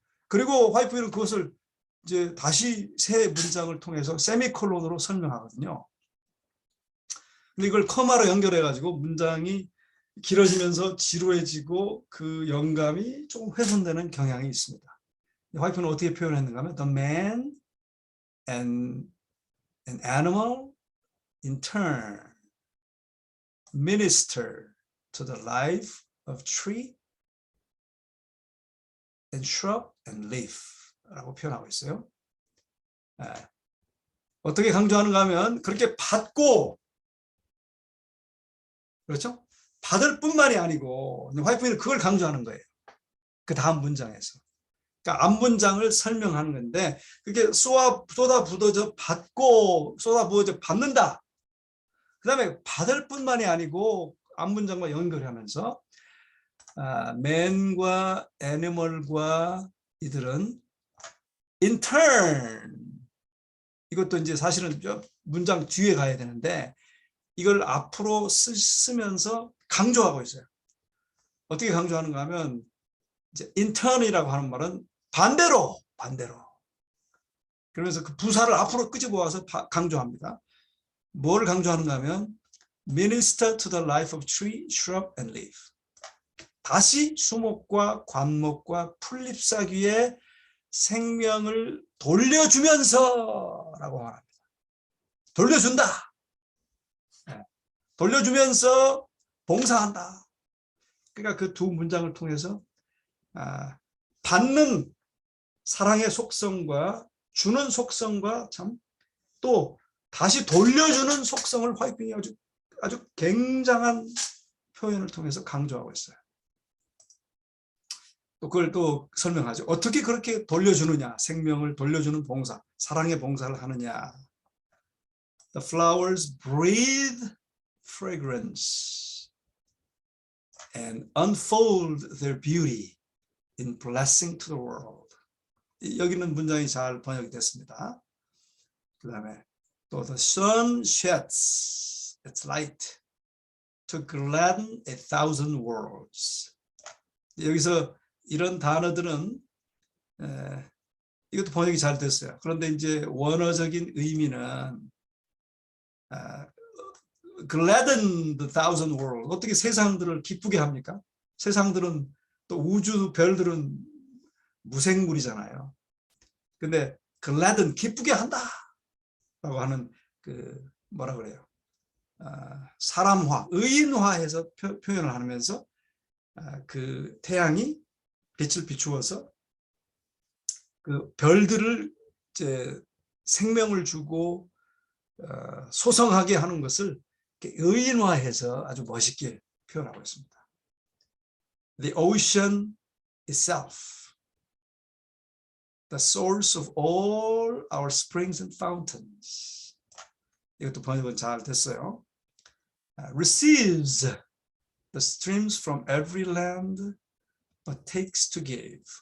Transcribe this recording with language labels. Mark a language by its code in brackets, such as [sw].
[ko] 그리고 화이트는 그것을 이제 다시 새 문장을 통해서 세미콜론으로 설명하거든요. 근데 이걸 커마로 연결해가지고 문장이 길어지면서 지루해지고 그 영감이 조금 훼손되는 경향이 있습니다. 화이트는 어떻게 표현했는가 하면 [en] The man and an animal in turn minister to the life of tree and shrub and leaf라고 [ko] 표현하고 있어요. 어떻게 강조하는가 하면 그렇게 받고, 그렇죠? 받을 뿐만이 아니고 화이트는 그걸 강조하는 거예요. 그 다음 문장에서. 그러니까 앞 문장을 설명하는 건데 그게 쏟아 부어져 받고 쏟아 부어져 받는다. 그 다음에 받을 뿐만이 아니고 앞 문장과 연결하면서 man과 animal과 이들은 in turn, 이것도 이제 사실은 문장 뒤에 가야 되는데 이걸 앞으로 쓰면서 강조하고 있어요. 어떻게 강조하는가 하면 이제 in turn이라고 하는 말은 반대로. 그러면서 그 부사를 앞으로 끄집어와서 강조합니다. 뭘 강조하는가 하면 [en] minister to the life of tree, shrub and leaf. [ko] 다시 수목과 관목과 풀잎사귀의 생명을 돌려주면서라고 말합니다. 돌려준다. 돌려주면서 봉사한다. 그러니까 그 두 문장을 통해서 받는 사랑의 속성과 주는 속성과 참 또 다시 돌려주는 속성을 화이트닝이 아주 굉장한 표현을 통해서 강조하고 있어요. 또 그걸 또 설명하죠. 어떻게 그렇게 돌려주느냐, 생명을 돌려주는 봉사, 사랑의 봉사를 하느냐. [en] The flowers breathe fragrance and unfold their beauty in blessing to the world. [ko] 여기는 문장이 잘 번역이 됐습니다. 그 다음에 또 [en] the sun sheds its light to gladden 1,000 worlds. [ko] 여기서 이런 단어들은 이것도 번역이 잘 됐어요. 그런데 이제 원어적인 의미는 [en] gladden the 1,000 worlds. [ko] 어떻게 세상들을 기쁘게 합니까? 세상들은 또 우주 별들은 무생물이잖아요. 근데 gladden 기쁘게 한다라고 하는 그 뭐라 그래요? 사람화, 의인화해서 표현을 하면서 그 태양이 빛을 비추어서 그 별들을 이제 생명을 주고 소성하게 하는 것을 의인화해서 아주 멋있게 표현하고 있습니다. [en] The ocean itself, the source of all our springs and fountains. [ko] 이것도 번역은 잘 됐어요. [en] Receives the streams from every land, but takes to give.